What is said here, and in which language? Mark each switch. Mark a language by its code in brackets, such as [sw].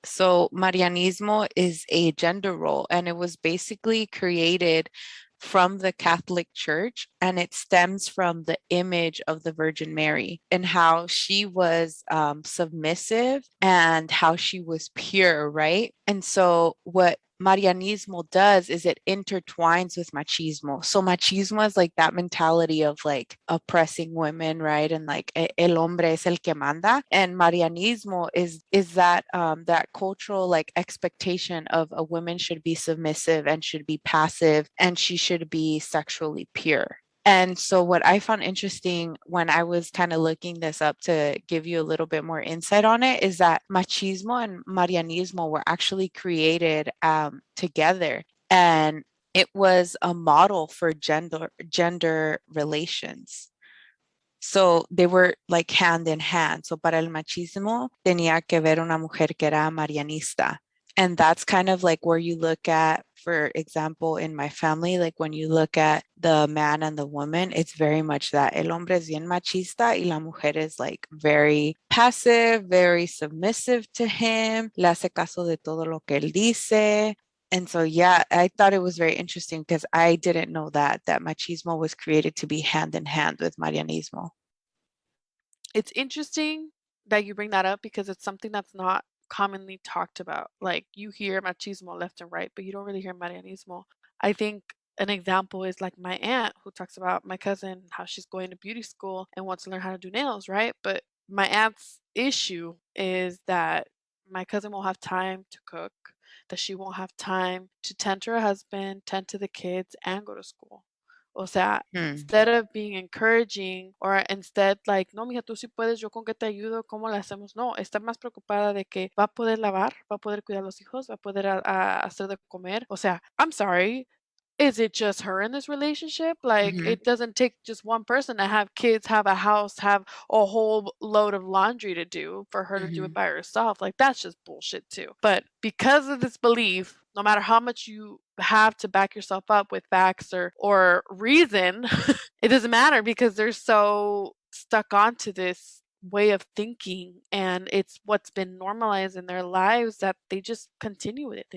[en] So, Marianismo is a gender role, and it was basically created from the Catholic Church, and it stems from the image of the Virgin Mary and how she was submissive and how she was pure, right? And so, what Marianismo does is it intertwines with machismo. So machismo is like that mentality of like oppressing women, right? And like [es] el hombre es el que manda. [en] And Marianismo is that that cultural like expectation of a woman should be submissive and should be passive and she should be sexually pure. And so, what I found interesting when I was kind of looking this up to give you a little bit more insight on it is that machismo and Marianismo were actually created together. And it was a model for gender relations. So they were like hand in hand. So [es] para el machismo tenía que ver una mujer que era marianista. [en] And that's kind of like where you look at, for example, in my family, like when you look at the man and the woman, it's very much that [es] el hombre es bien machista y la mujer [en] is like very passive, very submissive to him, [es] le hace caso de todo lo que él dice. [en] And so, yeah, I thought it was very interesting because I didn't know that machismo was created to be hand in hand with Marianismo. It's interesting that you bring that up because it's something that's not commonly talked about. Like you hear machismo left and right, but you don't really hear marianismo. I think an example is like my aunt who talks about my cousin, how she's going to beauty school and wants to learn how to do nails, right? But my aunt's issue is that my cousin won't have time to cook, that she won't have time to tend to her husband, tend to the kids, and go to school. [es] O sea, Hmm. [en] instead of being encouraging or instead like, [es] no, mija, tú sí puedes, yo con qué te ayudo, ¿cómo le hacemos? No, está más preocupada de que va a poder lavar, va a poder cuidar a los hijos, va a poder hacer de comer. O sea, [en] I'm sorry, is it just her in this relationship? Like, Mhm. it doesn't take just one person to have kids, have a house, have a whole load of laundry to do for her to do it Mhm. by herself. Like, that's just bullshit, too. But because of this belief, no matter how much you have to back yourself up with facts or reason, it doesn't matter because they're so stuck onto this way of thinking and it's what's been normalized in their lives that they just continue with it.